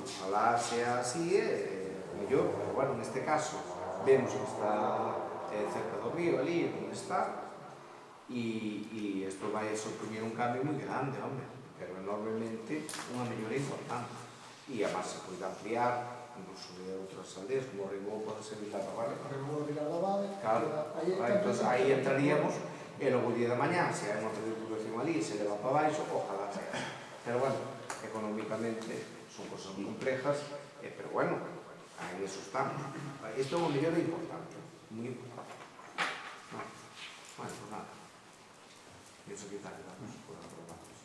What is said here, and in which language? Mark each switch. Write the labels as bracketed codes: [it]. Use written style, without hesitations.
[es] Ojalá sea así, [gl] mellor, pero bueno, neste caso, vemos que está cerca do río, ali, onde está, e isto vai a suprimir un cambio moi grande, hombre, pero enormemente unha mellora importante. e además se pode ampliar incluso de outras aldeas como o Ringón pode ser Vila da Vale. Claro, entón aí entraríamos e logo o día da mañá se hai unha redistribución ali se leva para baixo, [es] ojalá sea. [gl] Pero bueno, económicamente son cosas moi complejas, pero bueno, aí eso estamos. Isto é unha mellora importante, moi importante. [es] Bueno, pues nada. Pienso que tal, vamos por aprobar.